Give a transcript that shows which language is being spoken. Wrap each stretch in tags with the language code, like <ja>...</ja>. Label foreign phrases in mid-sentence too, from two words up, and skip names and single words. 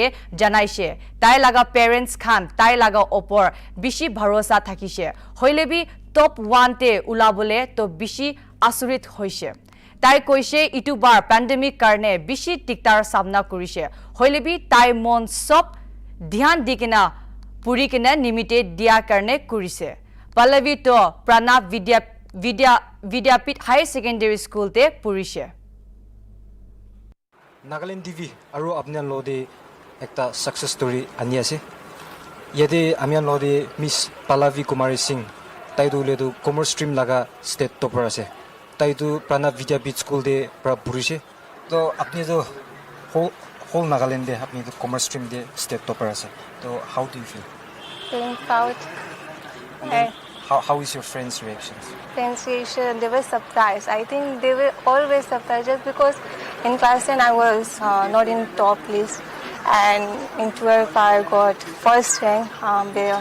<nag>janaise tai laga parents khan tai laga opor bishi bharosa thakise hoile bi top 1 te ulabole to bishi asurit hoise tai koise itu bar pandemic karne bishi tiktar samna korise hoile bi tai mon sob dhyan dikina puri kina nimite dia karne korise Pallavi to Pranab Vidyapit High Secondary School te purishe. Nagaland TV aru apne lode ekta</nag> <en>success story</en> <nag>ani ase. Yede amian lode Miss Pallavi Kumari Singh tai du le du</nag> <en>commerce stream</en> <nag>laga</nag> <en>state topper</en> <nag>ase. Tai du Pranab Vidyapit School de pra purishe. To apne jo whole Nagaland de apne du</nag> <en>commerce stream</en> <nag>de</nag> <en>state topper</en> <nag>ase.</nag> <en>To how do you feel? Feeling proud. How is your friends' reactions? Friends' reaction, they were surprised. I think they were always surprised just because in class 10 I was not in top list and in 12 I got first rank there.</en>